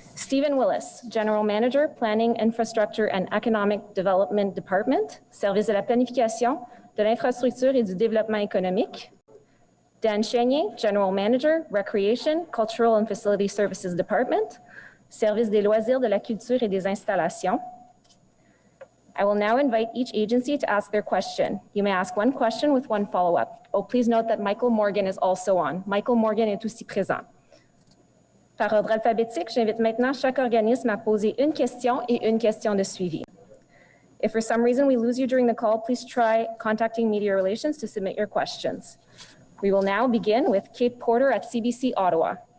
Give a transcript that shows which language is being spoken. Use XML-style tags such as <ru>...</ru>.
<en>Stephen Willis, General Manager, Planning, Infrastructure and Economic Development Department,</en> <fr>Service de la planification, de l'infrastructure et du développement économique,</fr> <en>Dan Chenier, General Manager, Recreation, Cultural and Facility Services Department,</en> <fr>Service des loisirs, de la culture et des installations.</fr> <en>I will now invite each agency to ask their question. You may ask one question with one follow-up. Oh, please note that Michael Morgan is also on.</en> <fr>Michael Morgan est aussi présent. Par ordre alphabétique, j'invite maintenant chaque organisme à poser une question et une question de suivi.</fr> <en>If for some reason we lose you during the call, please try contacting Media Relations to submit your questions. We will now begin with Kate Porter at CBC Ottawa.</en>